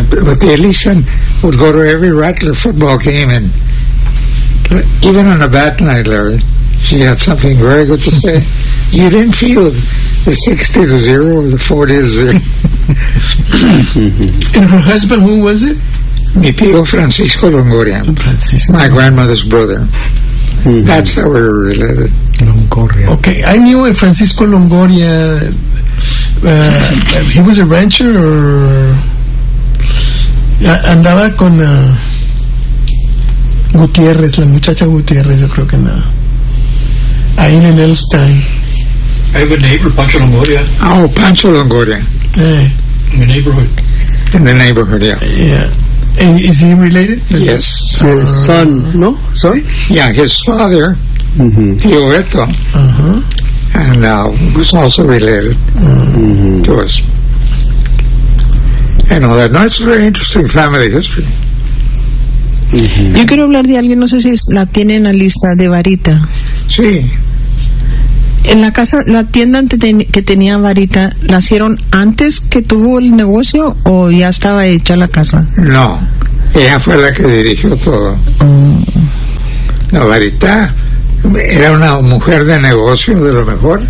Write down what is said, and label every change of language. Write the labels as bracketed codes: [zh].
[en] But the Elisa would go to every Rattler football game, and even on a bad night, Larry, she had something very good to say. You didn't feel the 60-0 or the 40-0. And her husband, who was it? [es] Mi tío Francisco Longoria. Francisco. [en] My grandmother's brother. That's how we're related. Longoria. Okay, I knew Francisco Longoria. He was a rancher, or... [es] Andaba con Gutiérrez, la muchacha Gutiérrez, yo creo que nada. Ahí en Elstein. [en] I have a neighbor, Pancho Longoria. Oh, Pancho Longoria. In the neighborhood. In the neighborhood, yeah. Is he related? Yes. His son, no? Son? Yeah, his father, Tio Beto. And was also related to us. and all that. No, it's a very interesting family history. Mm-hmm. [es] Yo quiero hablar de alguien, no sé si es, la tiene en la lista de Varita. Sí. En la casa, la tienda que tenía Varita, ¿nacieron antes que tuvo el negocio o ya estaba hecha la casa? No, ella fue la que dirigió todo. No, Varita era una mujer de negocio de lo mejor.